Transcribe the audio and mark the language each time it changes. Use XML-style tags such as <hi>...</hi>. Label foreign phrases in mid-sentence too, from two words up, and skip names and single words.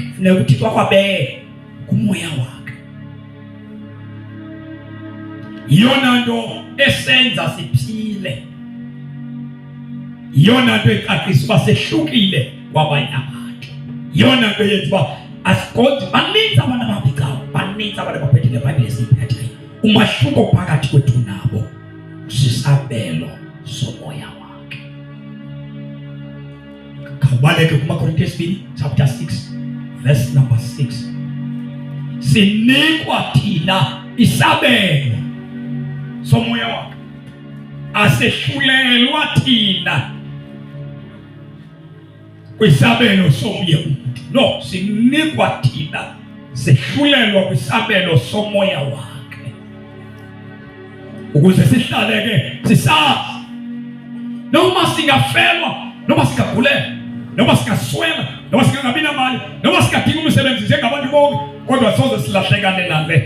<xh>Funeka uThixo akwabe kumoya wakhe. Iyona nto esenza siphile, iyona nto ecacisa uba sehlukile kwabanye abantu, iyona nto yenza uba asiqondi. Baninzi abantu ababhikayo, baninzi abantu abaphethe leBhayibhile esiyiphetheyo. Umahluko phakathi kwethu nabo sisabelo somoya wakhe. Khawubaleke kumaKorinte 2</xh> <en>chapter 6 verse number 6.</en> <xh>Sinikwa thina isabelo somoya wakhe, asehlulelwa thina kwisabelo somnye umuntu. No, sinikwa thina sehlulelwa kwisabelo somoya wakhe, ukuze sihlale ke sisazi noma singafelwa, noma singagulelwa, noma singaswela, noma singabi namali, noma singadinga umsebenzi njengabantu bonke, kodwa soze silahlekane nale.</xh>